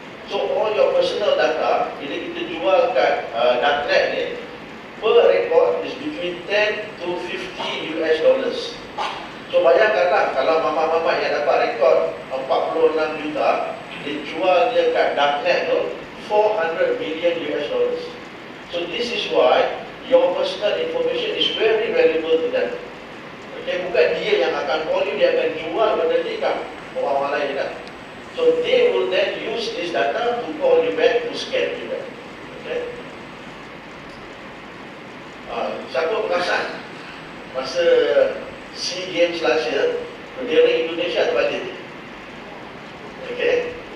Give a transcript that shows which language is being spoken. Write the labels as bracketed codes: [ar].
[en] So all your personal data, [ms] bila kita jual kat darknet ni, [en] per record is between 10 to 50 US dollars. [ms] So bayangkanlah kalau mama-mama yang dapat rekod 46 juta, dia jual dia kat darknet tu 400 million US dollars. [en] So this is why your personal information is very valuable to them. [ms] Okay, bukan dia yang akan [en] call you, [ms] dia akan jual benda ni kat orang-orang lain kan. [en] So they will then use this data to call you back, to scam you back. Okay. [ms] Siapa perasan masa SEA Games [en] last year, [ms] bendera Indonesia terbalik. Okay.